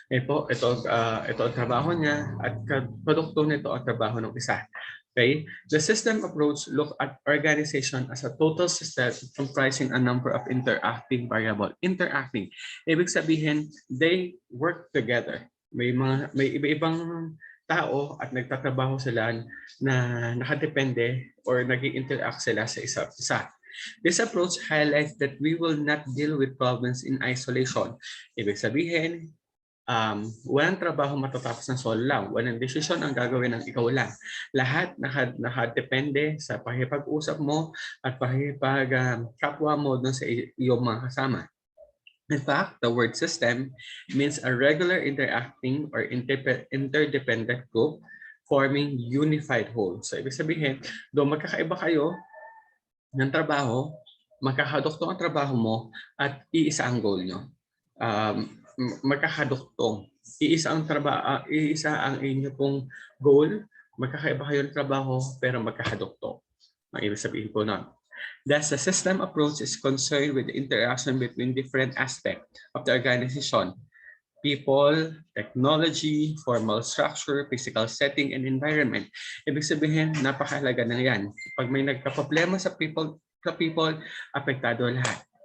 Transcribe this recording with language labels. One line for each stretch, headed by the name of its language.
Filipino: Po, ito ang trabaho niya at produkto nito ang trabaho ng isa.
English: Okay? The system approach look at organization as a total system comprising a number of interacting variables. Interacting.
Filipino: Ibig sabihin,
English: they work together.
Filipino: May iba-ibang tao at nagtatrabaho sila na nakadepende or nag-interact sila sa isa't isa.
English: This approach highlights that we will not deal with problems in isolation.
Filipino: Ibig sabihin, Walang trabaho matatapos ng solo lang. Walang desisyon ang gagawin ng ikaw lang. Lahat nakadepende sa pakipag-usap mo at pakipag-kapwa mo dun sa iyong mga kasama.
English: In fact, the word system means a regular interacting or interdependent group forming unified whole.
Filipino: So, ibig sabihin, doon magkakaiba kayo ng trabaho, magkakaduktong ang trabaho mo at iisa ang goal nyo. Magkakaduktong. Iisa ang inyo pong goal, magkakaiba kayo ng trabaho pero magkakaduktong. Ang ibig sabihin po nun.
English: Thus, the system approach is concerned with the interaction between different aspects of the organization: people, technology, formal structure, physical setting, and environment.
Filipino: Ibig sabihin, napakahalaga na yan. Pag may nagka-problema sa people, apektado lahat.